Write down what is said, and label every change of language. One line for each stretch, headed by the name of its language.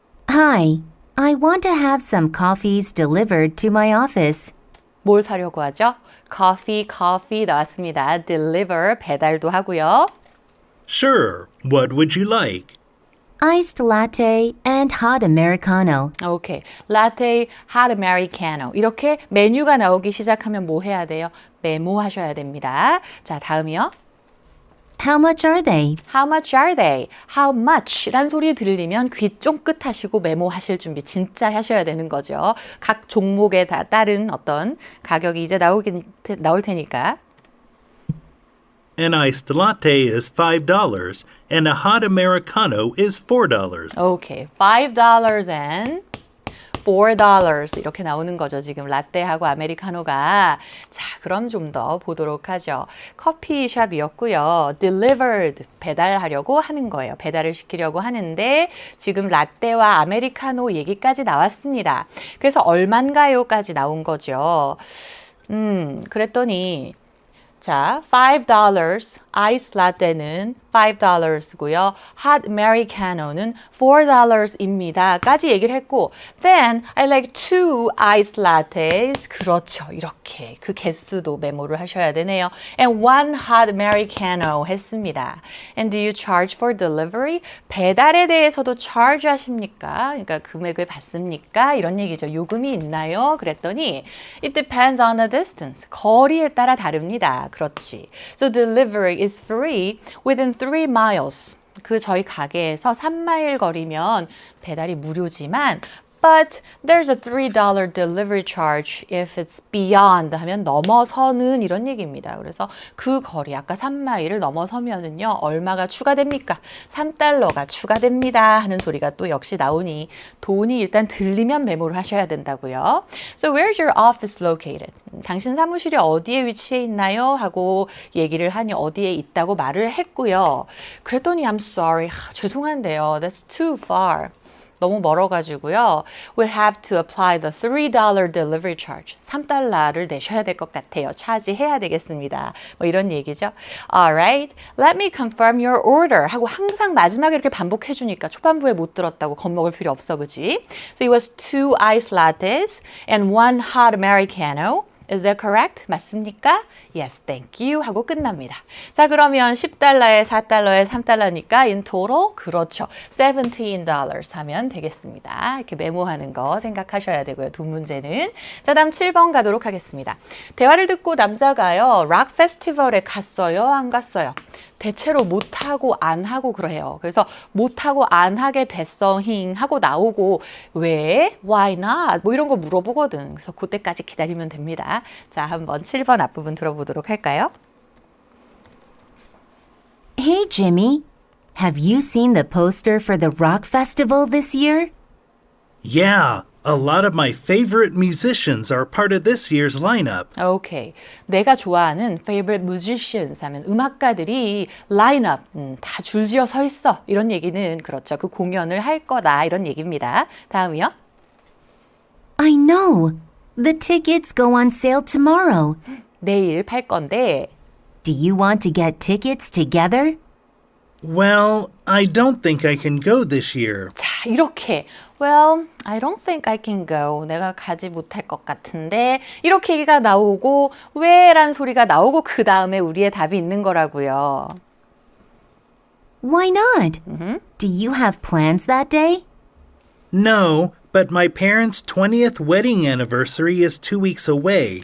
English: Hi, I want to have some coffees delivered to my office.
Korean: 뭘 사려고 하죠? coffee 나왔습니다. deliver 배달도 하고요.
English: Sure. What would you like? Iced latte and hot americano.
Korean: 오케이. 라떼, 핫 아메리카노. 이렇게 메뉴가 나오기 시작하면 뭐 해야 돼요? 메모하셔야 됩니다. 자, 다음이요.
English: How much are they? How much are they? How much?
Korean: 란 소리 들리면 귀 쫑긋 하시고 메모하실 준비 진짜 하셔야 되는 거죠. 각 종목에 다 따른 어떤 가격이 이제 나올 테니까.
English: An iced latte is $5 and a hot Americano is $4.
Korean: 오케이. $5 and $4 이렇게 나오는 거죠. 지금 라떼하고 아메리카노가. 자, 그럼 좀 더 보도록 하죠. 커피숍이었고요. delivered 배달하려고 하는 거예요. 배달을 시키려고 하는데 지금 라떼와 아메리카노 얘기까지 나왔습니다. 그래서 얼만가요까지 나온 거죠. 그랬더니 자, $5 아이스 라떼는 $5고요. 핫 아메리카노는 $4입니다. 까지 얘기를 했고
English: Then I like 2 iced lattes.
Korean: 그렇죠. 이렇게 그 개수도 메모를 하셔야 되네요.
English: And 1 hot americano
Korean: 했습니다.
English: And do you charge for delivery?
Korean: 배달에 대해서도 charge 하십니까? 그러니까 금액을 받습니까? 이런 얘기죠. 요금이 있나요? 그랬더니
English: It depends on the distance.
Korean: 거리에 따라 다릅니다. 그렇지.
English: So delivery is free within 3 miles.
Korean: 그 저희 가게에서 3마일 거리면 배달이 무료지만
English: But there's a $3 delivery charge if it's beyond
Korean: 하면 넘어서는 이런 얘기입니다. 그래서 그 거리 아까 3마일을 넘어서면은요 얼마가 추가됩니까? $3가 추가됩니다 하는 소리가 또 역시 나오니 돈이 일단 들리면 메모를 하셔야 된다고요.
English: So where's your office located?
Korean: 당신 사무실이 어디에 위치해 있나요? 하고 얘기를 하니 어디에 있다고 말을 했고요. 그랬더니
English: I'm sorry.
Korean: 죄송한데요.
English: That's too far.
Korean: 너무 멀어가지고요.
English: We'll have to apply the $3 delivery charge.
Korean: $3를 내셔야 될 것 같아요. 차지해야 되겠습니다. 뭐 이런 얘기죠.
English: Alright, let me confirm your order.
Korean: 하고 항상 마지막에 이렇게 반복해 주니까 초반부에 못 들었다고 겁먹을 필요 없어, 그지?
English: So it was 2 iced lattes and 1 hot americano. Is that correct?
Korean: 맞습니까?
English: Yes, thank you
Korean: 하고 끝납니다. 자, 그러면 $10에 4달러에 3달러니까
English: in total
Korean: 그렇죠. $17 하면 되겠습니다. 이렇게 메모하는 거 생각하셔야 되고요. 두 문제는. 자, 다음 7번 가도록 하겠습니다. 대화를 듣고 남자가요. 락 페스티벌에 갔어요? 안 갔어요? 대체로 못하고 안 하고 그래요. 그래서 못하고 안 하게 됐어 힝 하고 나오고 왜?
English: Why not?
Korean: 뭐 이런 거 물어보거든. 그래서 그때까지 기다리면 됩니다. 자, 한번 7번 앞부분 들어보도록 할까요?
English: Hey, Jimmy. Have you seen the poster for the rock festival this year? Yeah, A lot of my favorite musicians are part of this year's lineup.
Korean: 오케이. 내가 좋아하는 favorite musicians 하면 음악가들이 라인업 다 줄지어 서 있어. 이런 얘기는 그렇죠. 그 공연을 할 거다. 이런 얘기입니다. 다음이요.
English: I know. The tickets go on sale tomorrow.
Korean: 내일 팔 건데
English: Do you want to get tickets together? Well, I don't think I can go this year.
Korean: 자, 이렇게
English: Well, I don't think I can go.
Korean: 내가 가지 못할 것 같은데 이렇게 얘기가 나오고 왜란 소리가 나오고 그 다음에 우리의 답이 있는 거라고요.
English: Why not? Do you have plans that day? No, but my parents' 20th wedding anniversary is 2 weeks away.